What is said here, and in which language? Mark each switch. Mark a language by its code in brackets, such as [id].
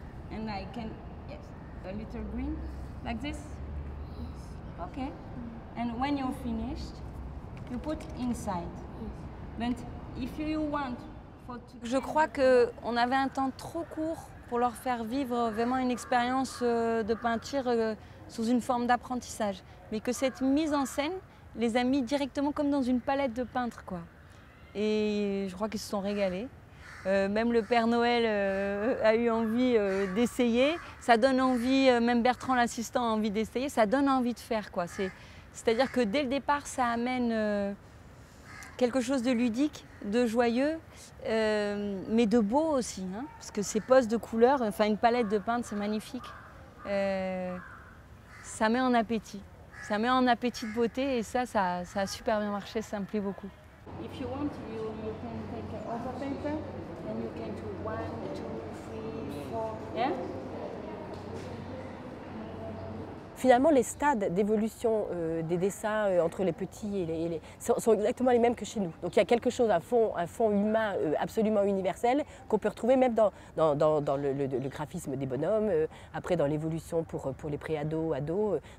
[en] And I can, yes, a little green, like this. Okay. And when you're finished, you put inside. But if you want for... [fr] Je crois qu'on avait un temps trop court pour leur faire vivre vraiment une expérience de peinture sous une forme d'apprentissage. Mais que cette mise en scène les a mis directement comme dans une palette de peintre, quoi. Et je crois qu'ils se sont régalés. Même le Père Noël a eu envie d'essayer. Ça donne envie, même Bertrand l'assistant a envie d'essayer, ça donne envie de faire, quoi. C'est-à-dire que dès le départ, ça amène quelque chose de ludique, de joyeux, mais de beau aussi, hein, parce que ces postes de couleurs, enfin une palette de peintre, c'est magnifique. Ça met en appétit. Ça met en appétit de beauté et ça a super bien marché, ça me plaît beaucoup. [en] If you want, you can take other paper and you can do 1, 2, 3, 4. Yeah? [fr] Finalement, les stades d'évolution des dessins entre les petits et les sont exactement les mêmes que chez nous. Donc il y a quelque chose, un fond humain absolument universel qu'on peut retrouver même dans le graphisme des bonhommes, après dans l'évolution pour les pré-ados, ados.